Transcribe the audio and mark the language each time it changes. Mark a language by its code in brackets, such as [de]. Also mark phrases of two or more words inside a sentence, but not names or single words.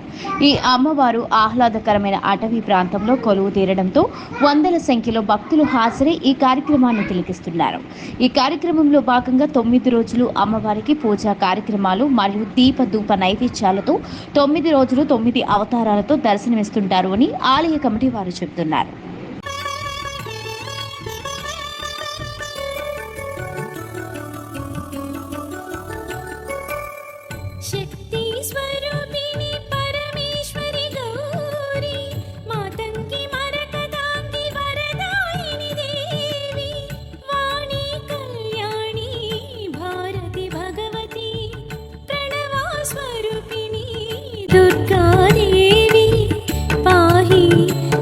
[te] ఈ అమ్మవారు ఆహ్లాదకరమైన అటవీ ప్రాంతంలో కొలువు తీరడంతో వందల సంఖ్యలో భక్తులు హాజరై ఈ కార్యక్రమాన్ని తిలకిస్తున్నారు. ఈ కార్యక్రమంలో భాగంగా 9 రోజులు అమ్మవారికి పూజా కార్యక్రమాలు మరియు దీపధూప నైవేద్యాలతో 9 రోజులు 9 అవతారాలతో దర్శనమిస్తుంటారు అని ఆలయ కమిటీ వారు చెబుతున్నారు. [sa] शक्ति स्वरूपिणी परमेश्वरी गौरी मातंगी मरकदांगी वरदायिनी देवी वाणी कल्याणी भारती भगवती प्रणवा स्वरूपिणी दुर्गा देवी पाहि